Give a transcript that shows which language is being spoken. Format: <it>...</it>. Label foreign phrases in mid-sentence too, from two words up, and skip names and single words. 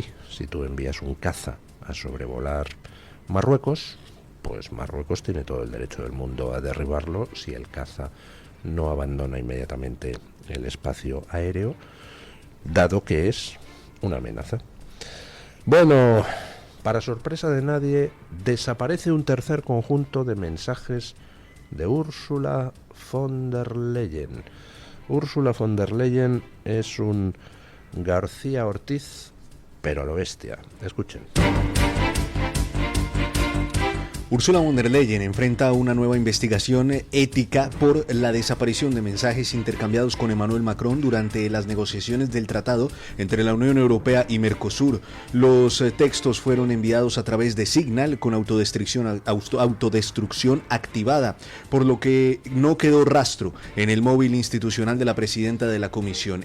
<es>Si tú envías un caza a sobrevolar Marruecos, pues Marruecos tiene todo el derecho del mundo a derribarlo si el caza no abandona inmediatamente el espacio aéreo, dado que es una amenaza. Bueno, para sorpresa de nadie, desaparece un tercer conjunto de mensajes de Ursula von der Leyen. Ursula von der Leyen es un García Ortiz, pero a lo bestia. Escuchen. Ursula von der Leyen enfrenta una nueva investigación ética por la desaparición de mensajes intercambiados con Emmanuel Macron durante las negociaciones del tratado entre la Unión Europea y Mercosur. Los textos fueron enviados a través de Signal con autodestrucción activada, por lo que no quedó rastro en el móvil institucional de la presidenta de la Comisión.</es>